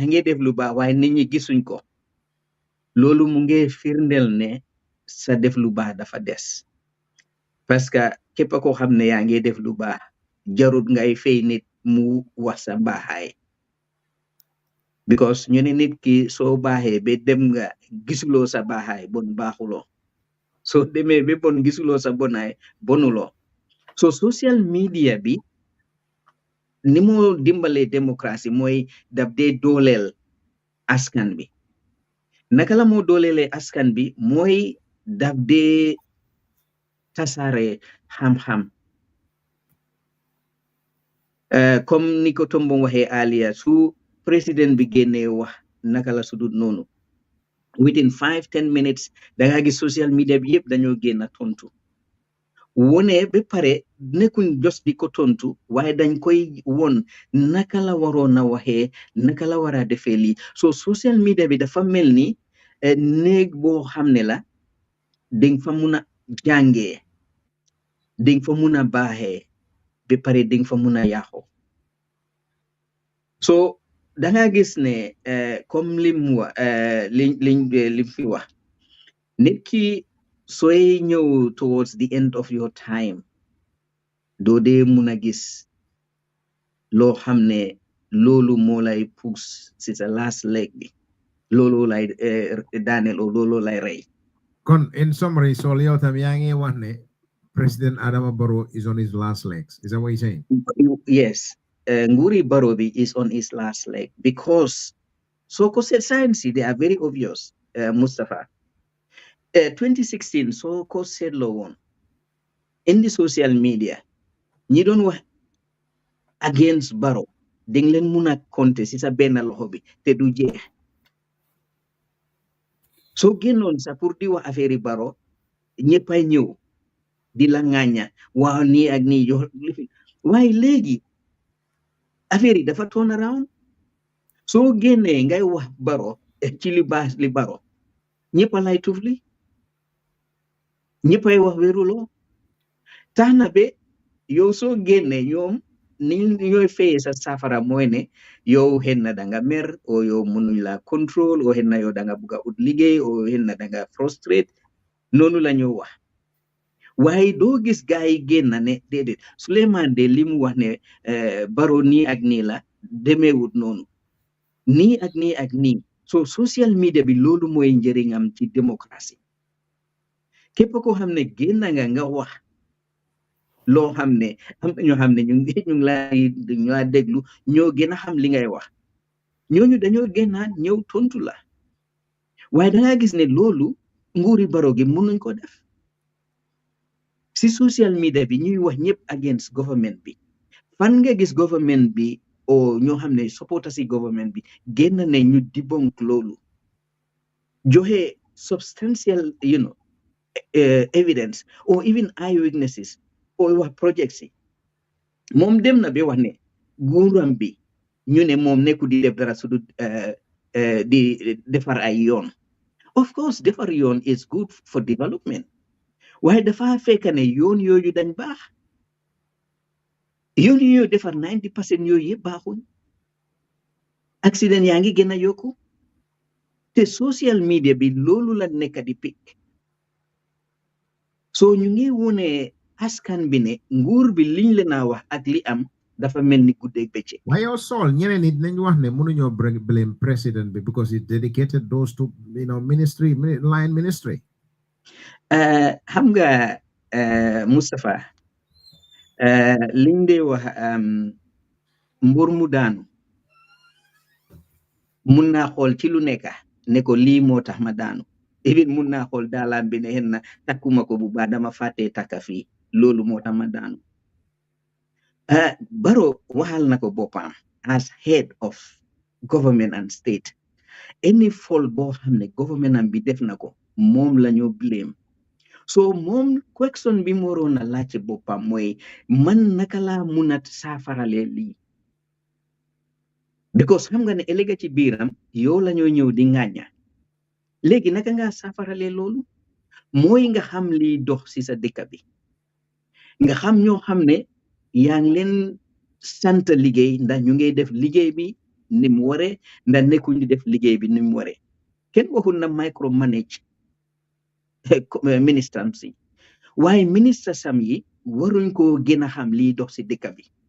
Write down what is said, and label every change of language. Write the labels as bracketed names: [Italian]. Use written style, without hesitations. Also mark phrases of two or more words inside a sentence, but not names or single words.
[Wolof] ngi def lu baax waaye nit ñi gisuñ ko loolu mu ngi firndeel ne sa def lu baax dafa des parce que képp koo xam ne yaa ngi def lu baax jarut ngay fay nit mu wax sa baaxaay because ñu ne nit ki soo baaxee ba dem nga gisuloo sa baaxaay bon baaxuloo soo demee ba bon gisuloo sa bonaay bonuloo so [English] social media [Wolof] bi ni moo dimbalee démocratie mooy daf dee dooleel askan bi naka la moo dooleelee askan bi mooy daf dee tasaare xam-xam comme ni ko Tombong waxee alia su président bi génnee wax naka la sudut noonu [English] within 5-10 minutes [Wolof] danga gis [English] social media [Wolof] bi yëpp dañoo génn tontu wone ba pare nekkuñ jos di ko tontu waaye dañ koy won naka la waroon a waxee naka la war a defee lii so social media bi dafa mel ni néeg boo xam ne la dinga fa mun a jàngee dinga fa mun a baaxee ba pare dinga fa mun a yàqu so danga gis ne comme lim fi wax nit ki sooy ñëw [English] towards the end of your time [Wolof] doo dee mun a gis loo xam ne loolu moo lay push si sa [English] last leg [Wolof] bi loolu lay daaneel o loolu lay rey kon [English] in summary [Wolof] Soial yow tam yaa ngi wax ne President Adama Barrow [English] is on his last legs. Is that what you're saying? Yes. Nguri Barrow is on his last leg because so said science they are very obvious, Mustafa. [Wolof] 2016 [English] so said law one in the social media [Wolof] ñi doon wax against Barrow ding leen mun a compter si sa benn loxo bi te du jeex soo génnoon sa pour di wax affaire yi Barrow ñëppay ñëw di la ŋàñña waaw nii ak nii jox waaye léegi affaire yi dafa [English] turn around [Wolof] soo génnee ngay wax Barrow ci li baax li Barrow ñëppa lay tufli ñëppay wax wéruloo tax na ba yow soo génnee ñoom ni ñooy fayee sa safara mooy ne yow xen na danga mer o yow mënuñ la contrôle o xen na yow danga bugga ut liggéey o xen na danga frustrate noonu la ñoo wax waaye doo gis gaa yi génn ne déedéet Souleymane de li mu wax ne Barrow nii ak nii la demeewut noonu nii ak nii ak nii so [English] social media [Wolof] bi loolu mooy njëriñam ci démocratie képp koo xam ne génn nga wax loo xam ne am na ñoo xam ne ñu ngi laa déglu ñoo gën a xam li ngay wax ñooñu dañoo génnaat ñëw tontu la waaye dangaa gis ne loolu nguuri Barrow gi mënuñ ko def si [English] social media [Wolof] bi ñuy wax ñëpp [English] against government [Wolof] bi fan nga gis government bi o ñoo xam ne supporter si government bi génn ne ñu debunk loolu joxe [English] substantial evidence or even eyewitnesses or [Wolof] wax projects yi moom dem na ba wax ne nguuram bi ñu ne moom nekku di def dara su du di defar ay yoon [English] of course [Wolof] defar yoon [English] is good for development [Wolof] waaye dafa fekk ne yoon yooyu dañ baax yoon yooyu defar 90% yooyu yëpp baaxuñ accident yaa ngi gën a yokku te [English] social media [Wolof] bi loolu la nekk di pic so ñu ngi wone askan bi ne nguur bi liñ leen a wax ak li am dafa mel ni guddeeg bëccëg. Why yow Sol ñeneen nit nañ wax ne mënuñoo [English] blame president [Wolof] bi because [English] he dedicated those to ministry line ministry. [Wolof] Xam nga Moustapha liñ dee wax mbur mu daanu mun naa xool ci lu nekk ne ko lii moo tax ma daanu even mun naa xool daalaam bi ne xen na takkuma ko bu baax dama fàttee takka fii loolu moo tax ma daanu Barrow waxal na ko boppam [English] as head of government and state any fault [Wolof] boo xam ne government am bi def na ko moom la ñoo blame so moom question bi mu waroon a laajte boppam mooy man naka laa mun a saafarale lii because xam nga ne ëllëg ci biiram yow la ñoo ñëw di ŋàñña léegi naka nga saafarale loolu mooy nga xam lii dox ci sa dëkk bi nga xam ñoo xam ne yaa ngi leen sant liggéey ndax ñu ngay def liggéey bi ni mu waree ndax nekkuñ di def liggéey bi ni mu waree kenn waxul na [English] micro manage [Wolof] ministre am si waaye ministre sam yi waruñ koo gën a xam lii dox si dëkk bi